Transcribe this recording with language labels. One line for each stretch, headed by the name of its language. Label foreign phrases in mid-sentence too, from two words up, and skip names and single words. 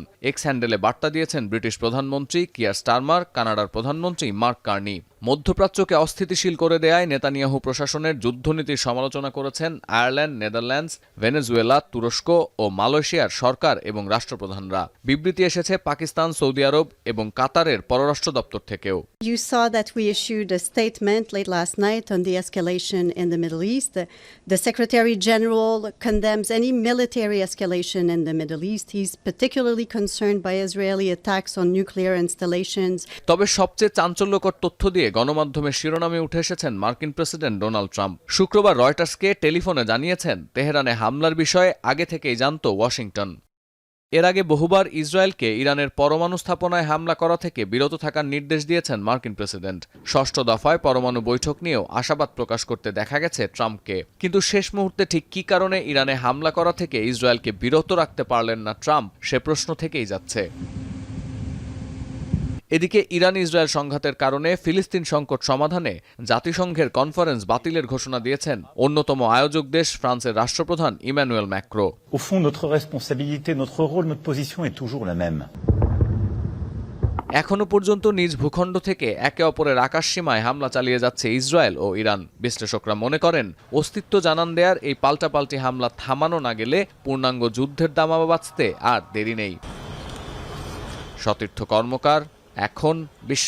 Bangla: এক্স হ্যান্ডেলে বার্তা দিয়েছেন ব্রিটিশ প্রধানমন্ত্রী কিয়ার স্টারমার, কানাডার প্রধানমন্ত্রী মার্ক কার্নি। মধ্যপ্রাচ্যকে অস্থিতিশীল করে দেয়ায় নেতানিয়াহু প্রশাসনের যুদ্ধনীতির সমালোচনা করেছেন আয়ারল্যান্ড, নেদারল্যান্ডস, ভেনেজুয়েলা, তুরস্ক ও মালয়েশিয়ার সরকার এবং রাষ্ট্রপ্রধানরা। বিবৃতি এসেছে পাকিস্তান, সৌদি আরব এবং কাতারের পররাষ্ট্র দপ্তর থেকেও।
English: You saw that we issued a statement late last night on the escalation in the Middle East. The Secretary General condemns any military escalation in the Middle East. He's particularly concerned by Israeli attacks on nuclear installations.
Bangla: তবে সবচেয়ে চাঞ্চল্যকর তথ্য দিয়ে গণমাধ্যমের শিরোনামে উঠে এসেছেন মার্কিন প্রেসিডেন্ট ডোনাল্ড ট্রাম্প। শুক্রবার রয়টার্সকে টেলিফোনে জানিয়েছেন, তেহরানে হামলার বিষয়ে আগে থেকেই জানত ওয়াশিংটন। এর আগে বহুবার ইসরায়েলকে ইরানের পরমাণু স্থাপনায় হামলা করা থেকে বিরত থাকার নির্দেশ দিয়েছেন মার্কিন প্রেসিডেন্ট। ষষ্ঠ দফায় পরমাণু বৈঠক নিয়েও আশাবাদ প্রকাশ করতে দেখা গেছে ট্রাম্পকে। কিন্তু শেষ মুহূর্তে ঠিক কী কারণে ইরানে হামলা করা থেকে ইসরায়েলকে বিরত রাখতে পারলেন না ট্রাম্প, সে প্রশ্ন থেকেই যাচ্ছে। এদিকে ইরান ইসরায়েল সংঘাতের কারণে ফিলিস্তিন সংকট সমাধানে জাতিসংঘের কনফারেন্স বাতিলের ঘোষণা দিয়েছেন অন্যতম আয়োজক দেশ ফ্রান্সের রাষ্ট্রপ্রধান ইমানুয়েল ম্যাক্রো।
French: Au fond, notre responsabilité, notre rôle, notre position est toujours la même.
Bangla: এখনো পর্যন্ত নিজ ভূখণ্ড থেকে একে অপরের আকাশসীমায় হামলা চালিয়ে যাচ্ছে ইসরায়েল ও ইরান। বিশ্লেষকরা মনে করেন, অস্তিত্ব জানান দেয়ার এই পাল্টাপাল্টি হামলা থামানো না গেলে পূর্ণাঙ্গ যুদ্ধের দামামা বাঁচতে আর দেরি নেই। সতীর্থ কর্মকার, এখন বিশ্ব।